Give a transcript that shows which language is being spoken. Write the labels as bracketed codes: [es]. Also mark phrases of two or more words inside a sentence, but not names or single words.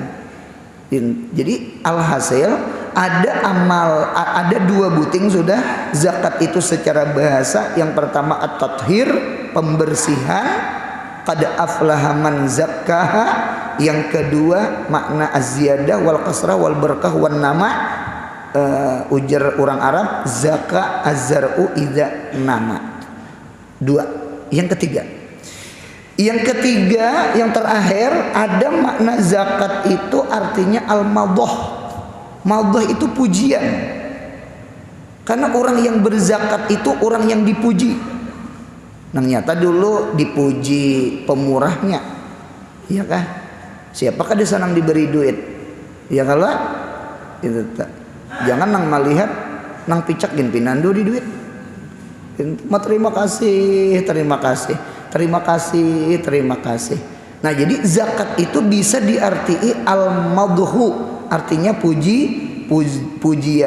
[bjn] Jadi alhasil ada dua buting sudah zakat itu secara bahasa. Yang pertama at-tathhir, pembersihan, [ar] قد أفلح من زكاها. [bjn] Yang kedua makna [ar] الزيادة والكثرة والبركة والنماء. [bjn] Ujar orang Arab [ar] زكا الزرع إذا نما. [bjn] Dua. Yang ketiga, yang terakhir, ada makna zakat itu artinya al-madhah. Madhah itu pujian. Karena orang yang berzakat itu orang yang dipuji. Nah, nyata dulu dipuji pemurahnya. Iya kah? Siapakah dia senang diberi duit? Ya kalau itu tak. Jangan nang melihat nang picak gin pinandu di duit. Terima kasih. Nah, jadi zakat itu bisa diartii al-madhu, artinya pujian.